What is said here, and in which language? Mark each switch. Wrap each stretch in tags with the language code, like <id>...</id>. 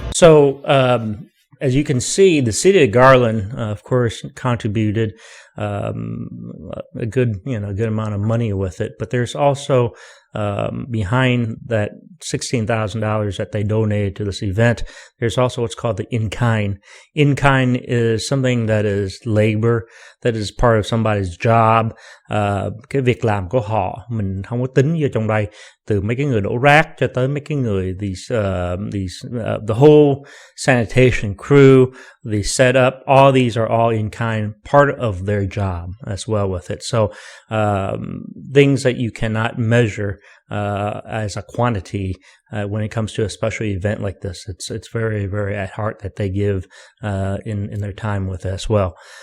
<en>So, as you can see, the City of Garland, of course, contributed a good amount of money with it, but there's also behind that $16,000 that they donated to this event, there's also what's called the in-kind. In-kind is something that is labor, that is part of somebody's job.</en> <vi>Cái việc làm của họ mình không có tính vô trong đây, từ mấy cái người đổ rác cho tới mấy cái người</vi> <en>the whole sanitation crew, the setup, all these are all in-kind, part of their job as well with it. So things that you cannot measure as a quantity when it comes to a special event like this. It's very, very at heart that they give in their time with it as well.</en>